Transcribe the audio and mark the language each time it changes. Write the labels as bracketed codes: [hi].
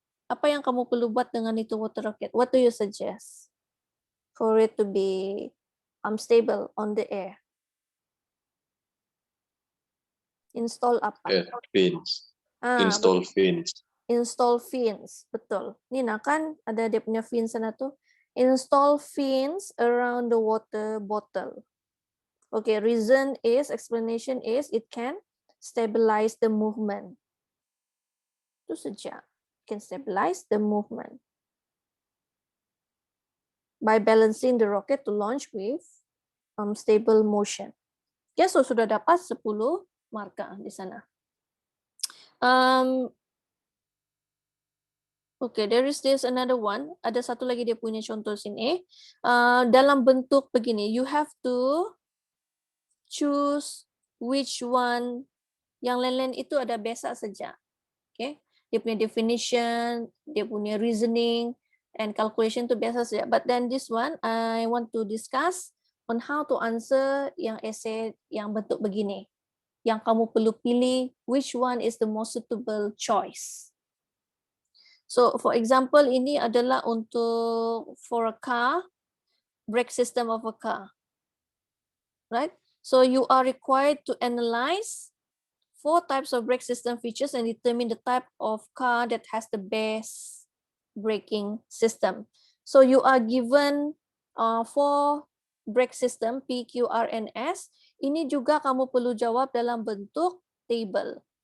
[ms] Apa yang kamu perlu buat dengan itu water rocket? [en] What do you suggest for it to be stable on the air? [ms] Install apa? [en] Fins. Install fins. Install fins, betul. [ms] Nina kan ada dia punya fins sana tuh. [en] Install fins around the water bottle. Okay, reason is, explanation is, it can stabilize the movement. Itu saja. Can stabilize the movement by balancing the rocket to launch with stable motion. [ms] Okay, so sudah dapat 10 markah di sana. [en] Okay, there's another one. [ms] Ada satu lagi dia punya contoh sini. Dalam bentuk begini, [en] you have to choose which one. [ms] Yang lain-lain itu ada biasa saja. Okay, dia punya definition, dia punya reasoning, and calculation itu biasa saja. [en] But then this one, I want to discuss on how to answer [ms] yang essay yang bentuk begini. Yang kamu perlu pilih, [en] which one is the most suitable choice. So, for example, [ms] ini adalah untuk [en] for a car, brake system of a car, right? So, you are required to analyze 4 types of brake system features and determine the type of car that has the best braking system. So, you are given 4 brake system, P, Q, R, and S. [ms] Ini juga kamu perlu jawab dalam bentuk table.